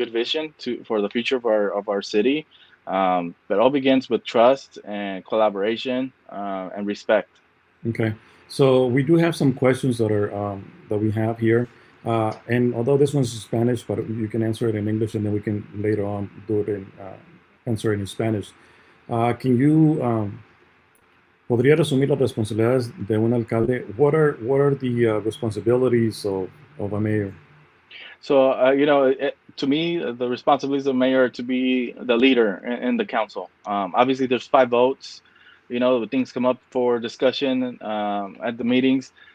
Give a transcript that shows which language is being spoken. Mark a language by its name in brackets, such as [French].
[English] good vision for the future of our city. But all begins with trust and collaboration and respect. Okay. So we do have some questions that we have here, and although this one's in Spanish, but you can answer it in English, and then we can later on do it in answer it in Spanish. Can you [Spanish] podría resumir las responsabilidades de un alcalde? [English] What are the responsibilities of a mayor? So, to me, the responsibilities of mayor are to be the leader in the council. Obviously, there's 5 votes. Things come up for discussion at the meetings.